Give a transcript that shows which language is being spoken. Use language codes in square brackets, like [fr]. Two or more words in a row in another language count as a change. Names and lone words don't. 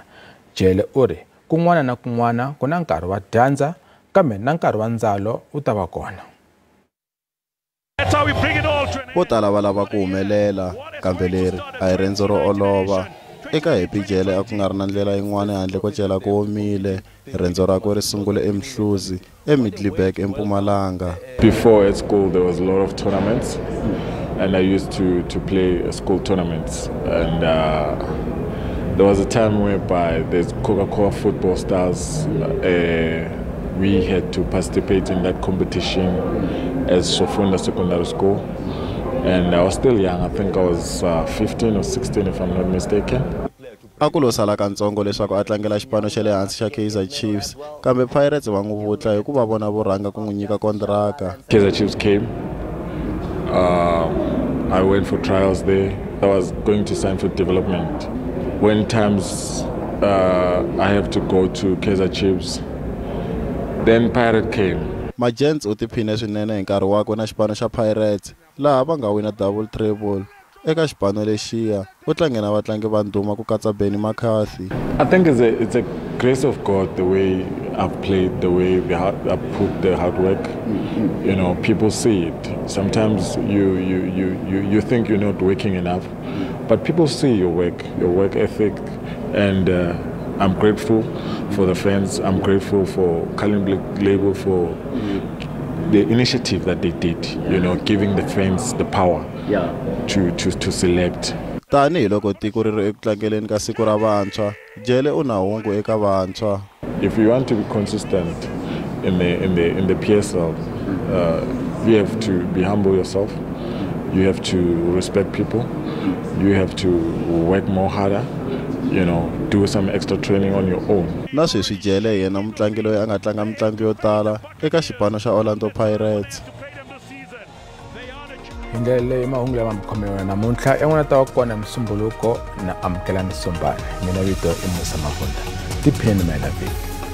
[ts] Jele u ri kun'wana na kun'wana ku na nkarhi wa dyandza kambe na nkarhi wa ndzalo u ta va kona. Vo tala va lava ku humelela kambe leri a hi rendzo ro olova. Eka Happy Jele a ku nga ri na ndlela yin'wana handle ko cela ku omile. Rendzo rakwe ri sungule eMhluzi eMiddelburg eMpumalanga. [en] Before at school there was a lot of tournaments and I used to play school tournaments, and there was a time whereby there's Coca-Cola Football Stars. We had to participate in that competition as Sofunda Secondary School, and I was still young. I think I was 15 or 16 if I'm not mistaken. [ts] Akulo sala kantsongo leswaku a tlangela xipano xa le hansi xa Kaizer Chiefs, kambe Pirates va n'wi vutla hi ku va vona vorhanga ku n'wi nyika kontraka. [en] Kaizer Chiefs came. I went for trials there. I was going to sign for development. When times I have to go to Kaizer Chiefs, then Pirate came. [ts] Magents u tiphine swinene hi nkarhi wakwe na xipano xa Pirates laha va nga wina [en] double treble. [ts] Eka xipano lexiya u tlange na vatlangi va ndhuma ku katsa Benny McCarthy. [en] I think it's a grace of God the way I've played, the way I put the hard work. You know, people see it. Sometimes you think you're not working enough, but people see your work ethic, and I'm grateful for the fans. I'm grateful for Cullen Label for the initiative that they did, you know, giving the fans the power to select. [ts] Tani loko tiko ri ri eku tlangeleni ka siku ra vantshwa, Jele u na hungu eka vantshwa. [en] If you want to be consistent in the PSL, you have to be humble yourself. You have to respect people. You have to work more harder. You know, do some extra training on your own. [ts] Na sweswi Jele yena mutlangi loyi a nga tlanga mitlangu yo tala eka xipano xa Orlando Pirates. Hi ndlela leyi mahungu lama mkhomeriwa namuntlha yan'wana ta wa kona Msumbuluko na Amukelani Sombane. Mina vito i Musa Mavunda. Tiphini mayela viki.